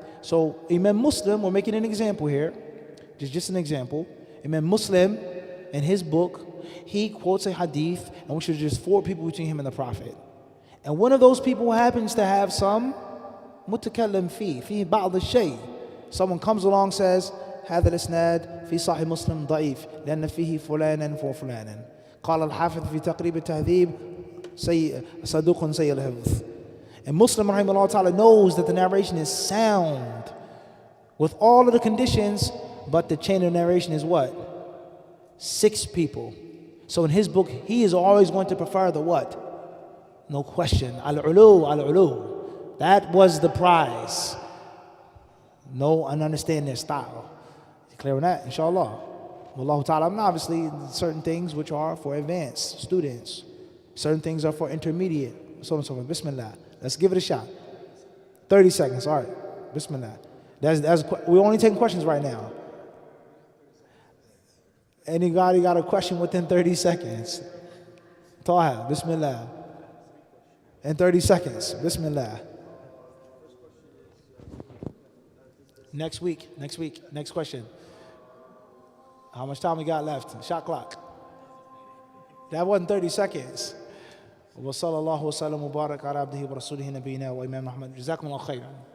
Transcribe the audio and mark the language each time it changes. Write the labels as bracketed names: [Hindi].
[English] So Imam Muslim, we're making an example here, just an example. Imam Muslim, in his book, he quotes a hadith in which there's just 4 people between him and the Prophet. And one of those people happens to have some [Arabic] متكلم فيه بعض الشيء. [English] Someone comes along says [Arabic] هذا الإسناد في صحيح مسلم ضعيف لأن فيه فلانا وفلانا. قال الحافظ في تقريب التهذيب صدوق سيء الحفظ. [English] And Muslim rahimahullah ta'ala knows that the narration is sound with all of the conditions, but the chain of narration is what? 6 people. So in his book, he is always going to prefer the what? No question. Al-ulu, al-ulu. That was the prize. Know and understand their style. You clear on that? Inshallah. [Arabic] Wallahu ta'ala. [English] And obviously, certain things which are for advanced students. Certain things are for intermediate. So on and so forth. Bismillah. Let's give it a shot. 30 seconds. All right. Bismillah. We're only taking questions right now. Anybody got a question within 30 seconds? Taha. Bismillah. In 30 seconds. Bismillah. Next week, next question. How much time we got left? Shot clock. That wasn't 30 seconds. [Arabic] وصلى الله وسلم وبارك على عبده ورسوله نبينا وإمام أحمد. جزاكم الله خيرا.